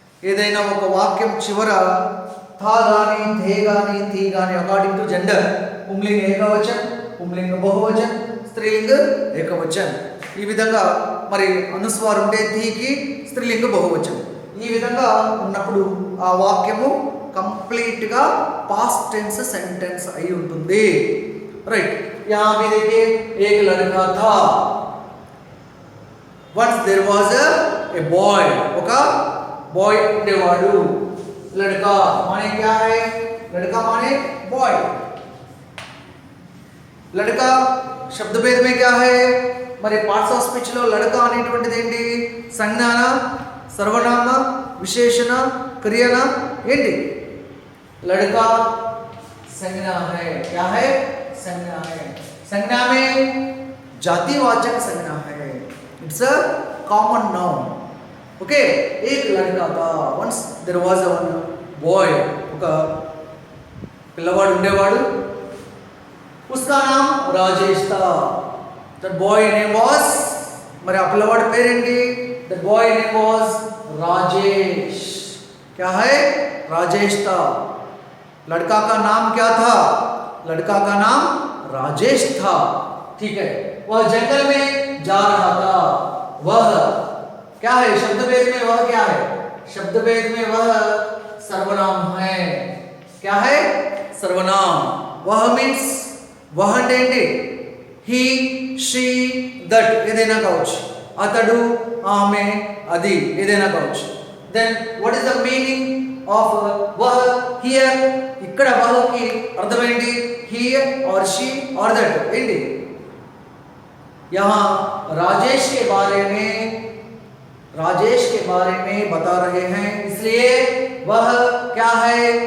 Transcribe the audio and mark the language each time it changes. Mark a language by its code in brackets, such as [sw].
[te] ఏదైనా ఒక వాక్యం చివర థా గాని థే గాని థీ గాని అకార్డింగ్ టు జెండర్ పుంలింగ ఏకవచన్, పుంలింగ బహువచన్, స్త్రీలింగ ఏకవచన్, ఈ విధంగా మరి అనుస్వారం ఉంటే థీకి స్త్రీలింగ బహువచన్, ఈ విధంగా ఉన్నప్పుడు ఆ వాక్యము కంప్లీట్గా పాస్ట్ టెన్స్ సెంటెన్స్ అయి ఉంటుంది. [en] Right. [hi] यहाँ भी देखिए, एक लड़का था. [en] Once there was a boy. [te] ఒక బాయ్ ఉండేవాడు. [hi] लड़का माने क्या है? लड़का माने बॉय. लड़का शब्द भेद में क्या है? [te] మరి పార్ట్స్ ఆఫ్ స్పీచ్ లో లడక అనేటువంటిది ఏంటి? సంజ్ఞాన, సర్వనామ, విశేషణ, క్రియన ఏంటి? [hi] लड़का संज्ञा है. क्या है? संज्ञा है. संज्ञा में जातिवाचक संज्ञा है. [en] It's a common noun. Okay. एक लड़का था. Once there was a one boy. [te] ఒక పిల్లవాడు ఉండేవాడు. [hi] उसका नाम राजेश था. [en] that boy name was, [te] మరి ఆ పిల్లవాడి పేరేంటి? [en] that boy name was Rajesh. [hi] क्या है? राजेश था. लड़का का नाम क्या था? लड़का का नाम राजेश था. ठीक है. वह जंगल में जा रहा था. वह क्या है? शब्द भेद में वह क्या है? शब्द भेद में वह सर्वनाम है. क्या है? सर्वनाम. [te] वह मीन्स वह అంటే [en] he, she, that [te] ఏదైనా కావచ్చు. అతడు, ఆమె, అది ఏదైనా కావచ్చు. [en] then what is the meaning of वह here? [te] ఇక్కడ వహకి అర్థం ఏంటి? [en] he or she or that [te] ఏంటి? [hi] यहाँ राजेश के बारे में बता रहे हैं, इसलिए वह क्या है?